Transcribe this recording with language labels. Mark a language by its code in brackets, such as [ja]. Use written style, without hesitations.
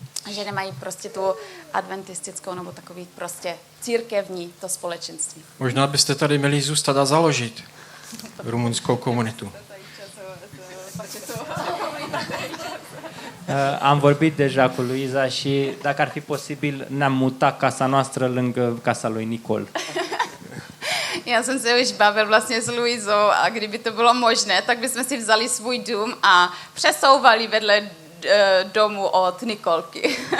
[cs] Že nemají prostě tu adventistickou nebo takový prostě církevní to společenství. Možná byste tady měli zůstat a založit rumunskou komunitu. [ro] Am vorbit deja cu Luiza și dacă ar fi posibil ne-am mutat casa noastră lângă casa lui Nicol. [cs] Já jsem se už bavil vlastně s Luizou a kdyby to bylo možné, tak bychom si vzali svůj dům a přesouvali vedle domu od Nikolky.